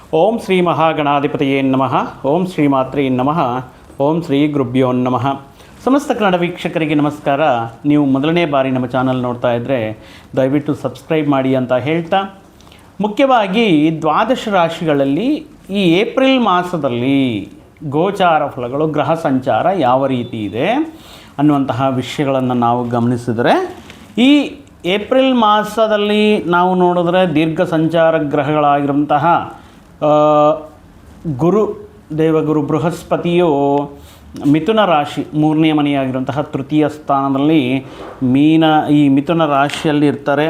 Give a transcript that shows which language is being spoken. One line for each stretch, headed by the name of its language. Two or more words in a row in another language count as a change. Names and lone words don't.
Sanskrit: ಓಂ ಶ್ರೀ ಮಹಾಗಣಾಧಿಪತಿಯೇ ನಮಃ. ಓಂ ಶ್ರೀ ಮಾತ್ರೇ ನಮಃ. ಓಂ ಶ್ರೀ ಗುರುಭ್ಯೋ ನಮಃ.
Kannada: ಸಮಸ್ತ ಕನ್ನಡ ವೀಕ್ಷಕರಿಗೆ ನಮಸ್ಕಾರ. ನೀವು ಮೊದಲನೇ ಬಾರಿ ನಮ್ಮ ಚಾನಲ್ ನೋಡ್ತಾ ಇದ್ದರೆ ದಯವಿಟ್ಟು ಸಬ್ಸ್ಕ್ರೈಬ್ ಮಾಡಿ ಅಂತ ಹೇಳ್ತಾ, ಮುಖ್ಯವಾಗಿ ದ್ವಾದಶ ರಾಶಿಗಳಲ್ಲಿ ಈ ಏಪ್ರಿಲ್ ಮಾಸದಲ್ಲಿ ಗೋಚಾರ ಫಲಗಳು, ಗ್ರಹ ಸಂಚಾರ ಯಾವ ರೀತಿ ಇದೆ ಅನ್ನುವಂತಹ ವಿಷಯಗಳನ್ನು ನಾವು ಗಮನಿಸಿದರೆ, ಈ ಏಪ್ರಿಲ್ ಮಾಸದಲ್ಲಿ ನಾವು ನೋಡಿದ್ರೆ ದೀರ್ಘ ಸಂಚಾರ ಗ್ರಹಗಳಾಗಿರುವಂತಹ ದೇವಗುರು ಬೃಹಸ್ಪತಿಯು ಮಿಥುನ ರಾಶಿ ಮೂರನೇ ಮನೆಯಾಗಿರುವಂತಹ ತೃತೀಯ ಸ್ಥಾನದಲ್ಲಿ ಈ ಮಿಥುನ ರಾಶಿಯಲ್ಲಿ ಇರ್ತಾರೆ.